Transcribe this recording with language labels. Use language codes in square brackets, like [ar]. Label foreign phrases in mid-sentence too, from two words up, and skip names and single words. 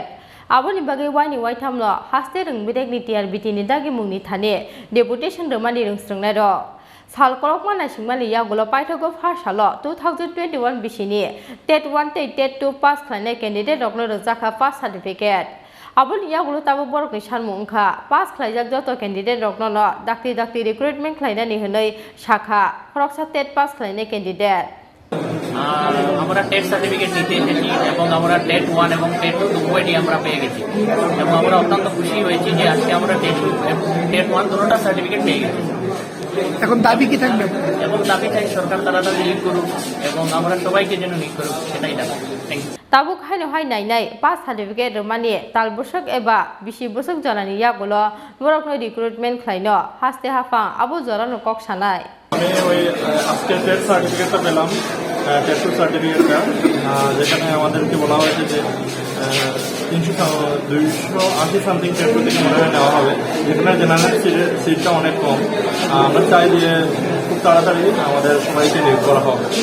[trp] Aboni bagai wani waitamlo haste rung bidek ni TRBT ni dagi mungni thane deputation romani rung strungnai ro salkolok mana singmani Yagolo Paithago Phasalo 2021 Bisini TET 1 TET 2 pass Khlainai candidate Rokno Rwjakha [en] pass certificate. [trp] Aboni Yagolo tabo borokni salmo ungkha pass khlaijak joto candidate Rokno dakti recruitment Khlainani hwnoi shakha Khorang TET pass Khlainai candidate. [bn] আমরা টেট সার্টিফিকেট নিতে এসেছি এবং আমরা টেট 1 এবং টেট 2 উভয়টি আমরা পেয়ে গেছি এবং আমরা অত্যন্ত খুশি হয়েছি যে আজকে আমরা টেট 1 দুটোটা সার্টিফিকেট পেয়ে গেছি। এখন দাবি কি থাকবে? এবং দাবি চাই সরকার তাড়াতাড়ি নিয়োগ করুক এবং আমরা সবাইকে যেন নিয়োগ করুক সেটাই দাবি। [en] Thank you. [trp] Tabuk hai nai [en] pass certificate [trp] romani tal bosak eba bisi bosak janani Yagolo Rokno recruitment Khlaino haste hafa abo jorano kok sanai. [bn] আমি ওই আজকে টেট সার্টিফিকেটটা পেলাম টেট 2 সার্টিফিকেটটা যেখানে আমাদেরকে বলা হয়েছে যে 280 সামথিং টেট 2 থেকে মনে হয় নেওয়া হবে যেখানে জেনারেল সিটটা অনেক কম আমরা চাই যে খুব তাড়াতাড়ি আমাদের সবাইকে নিয়োগ করা হবে।